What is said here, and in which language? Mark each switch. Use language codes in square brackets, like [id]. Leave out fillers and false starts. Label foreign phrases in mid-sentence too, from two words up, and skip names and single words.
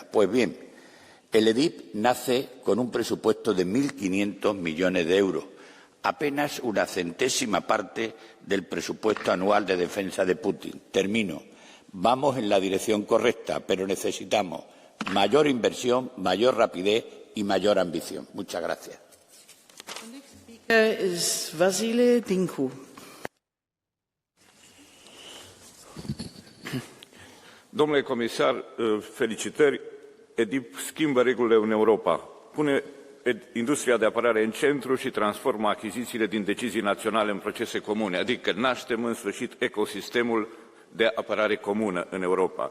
[es] Pues bien, el EDIP nace con un presupuesto de 1.500 millones de euros, apenas una centésima parte del presupuesto anual de defensa de Putin. Termino. Vamos en la dirección correcta, pero necesitamos mayor inversión, mayor rapidez y mayor ambición. Muchas gracias. [ro] Domnule comisar, felicitări. EDIP schimbă regulile în Europa, pune industria de apărare în centru și transformă achizițiile din decizii naționale în procese comune, adică naștem în sfârșit ecosistemul de apărare comună în Europa.